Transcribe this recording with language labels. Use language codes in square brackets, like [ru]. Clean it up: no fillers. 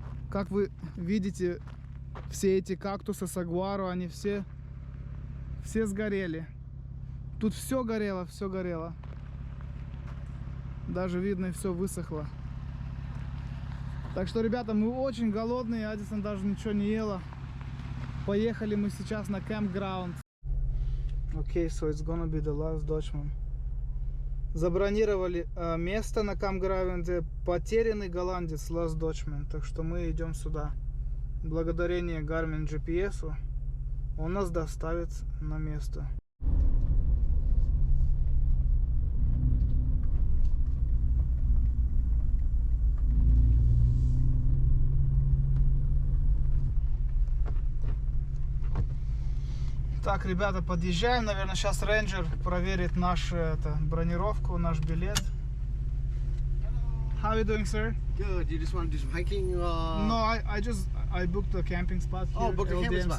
[ru] Как вы видите, все эти кактусы сагуару, они все сгорели. Тут все горело, все горело. Даже видно, все высохло. Так что, ребята, мы очень голодные, Адисон даже ничего не ела. Поехали мы сейчас на campground. [en] Okay, so it's gonna be the last Dutchman. [ru] Забронировали место на campground. Потерянный голландец, last Dutchman. Так что мы идем сюда. Благодарение Garmin GPS он нас доставит на место. Так, ребята, подъезжаем. Наверное, сейчас рейнджер проверит нашу бронировку, наш билет. [en] How are you doing, sir? Good. You just want to do some hiking? No, I booked a camping spot here. Oh, booked a camping spot.